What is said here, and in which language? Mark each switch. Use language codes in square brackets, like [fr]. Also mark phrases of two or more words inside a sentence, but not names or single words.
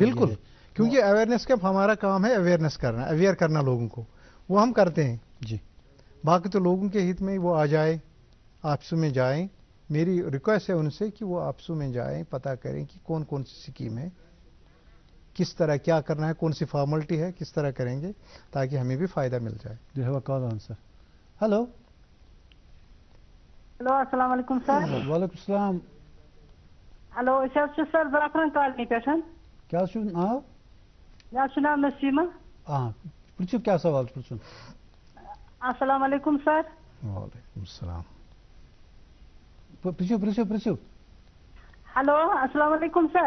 [ur] بالکل، کیونکہ اویئرنیس کا ہمارا کام ہے، اویئرنیس کرنا، اویئر کرنا لوگوں کو، وہ ہم کرتے ہیں. جی، باقی تو لوگوں کے ہت میں وہ آ جائے، آفسوں میں جائیں. میری ریکویسٹ ہے ان سے کہ وہ آفسوں میں جائیں، پتہ کریں کہ کون کون سی اسکیم ہے، کس طرح کیا کرنا ہے، کون سی فارملٹی ہے، کس طرح کریں گے تاکہ ہمیں بھی فائدہ مل جائے. [en] Do you have a call on, sir? Hello. [ar] ہیلو، السلام علیکم سر. وعلیکم السلام. [ks] ہیلو، أسۍ حظ چھِ سر زعفران کالنی پٮ۪ٹھ. کیا چھُ ناو؟ مےٚ حظ چھُ ناو نسیٖمہ. پرٛژھِو کیٛاہ سوال چھُ پرٛژھُن؟ [ar] السلام علیکم سر. وعلیکم السلام. [ks] پرٛژھِو. [ar] ہیلو، السلام علیکم سر.